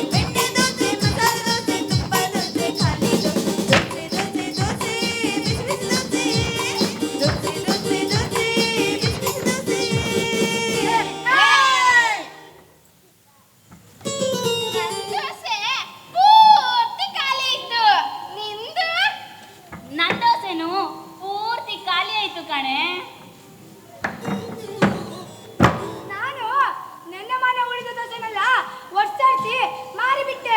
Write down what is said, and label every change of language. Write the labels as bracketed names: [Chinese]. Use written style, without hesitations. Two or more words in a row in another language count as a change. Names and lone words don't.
[Kannada] ಬೆಣ್ಣೆ ದೋಸೆ ಮಸಾಲೆ ದೋಸೆ ತುಪ್ಪ ದೋಸೆ ಖಾಲಿ ದೋಸೆ. ದೋಸೆ ದೋಸೆ ದೋಸೆ ಬಿಸಿ ಬಿಸಿ ದೋಸೆ. ದೋಸೆ ದೋಸೆ ದೋಸೆ ಬಿಸಿ ಬಿಸಿ ದೋಸೆ. ನನ್ ದೋಸೆ ಪೂರ್ತಿ ಖಾಲಿ ಇತ್ತು. ನಿಂದು? ನನ್ ದೋಸೆನು ಪೂರ್ತಿ ಖಾಲಿ ಆಯ್ತು ಕಣೆ. ನಾನು ನನ್ನ ಮನೆ ಉಳಿದ ದೋಸೆನೆಲ್ಲ ಒಡ್ಸಾಡ್ಸಿ ಮಾರಿಬಿಟ್ಟೆ.